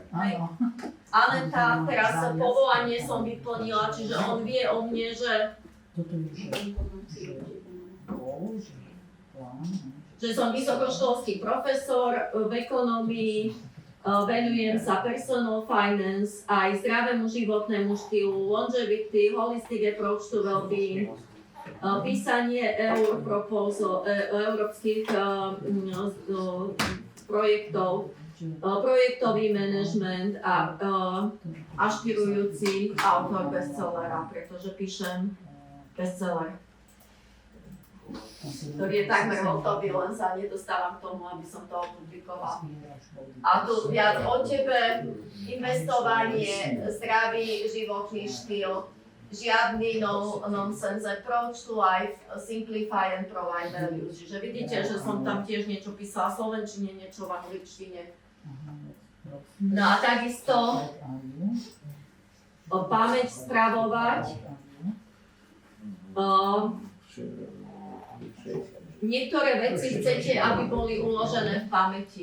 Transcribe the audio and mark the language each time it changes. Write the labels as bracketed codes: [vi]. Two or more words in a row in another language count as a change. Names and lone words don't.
[sk] Aneta, teraz povolanie som vyplnila, čiže on vie o mne, že som vysokoškolský profesor v ekonomii, venujem sa [en] personal finance, [sk] aj zdravému životnému štýlu, [en] longevity, holistic approach to well-being, [sk] písanie európskych projektov, projektový manažment a ašpirujúci autor bestsellera, pretože píšem bestseller, ktorý je takmer hotový, len sa nedostávam k tomu, aby som to opublikoval. A tu viac o tebe, investovanie, zdravý životný štýl, žiadny [en] no-nonsense approach to life, simplify and provide value. [sk] Čiže vidíte, že som tam tiež niečo písala v slovenčine, niečo v angličtine. No a takisto pamäť spravovať. Niektoré veci chcete, aby boli uložené v pamäti.